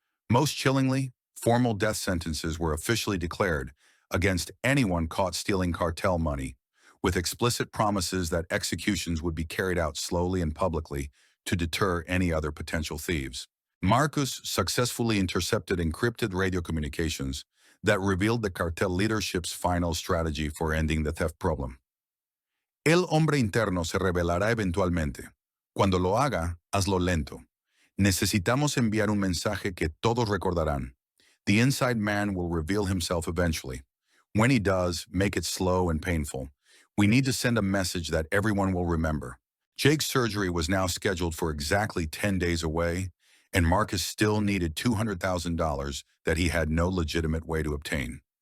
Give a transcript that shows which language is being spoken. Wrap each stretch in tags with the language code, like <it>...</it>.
<en>Most chillingly, formal death sentences were officially declared against anyone caught stealing cartel money, with explicit promises that executions would be carried out slowly and publicly to deter any other potential thieves. Marcus successfully intercepted encrypted radio communications that revealed the cartel leadership's final strategy for ending the theft problem.</en> <es>"El hombre interno se revelará eventualmente. Cuando lo haga, hazlo lento. Necesitamos enviar un mensaje que todos recordarán.</es> <en>The inside man will reveal himself eventually. When he does, make it slow and painful. We need to send a message that everyone will remember." Jake's surgery was now scheduled for exactly 10 days away, and Marcus still needed $200,000 that he had no legitimate way to obtain.</en>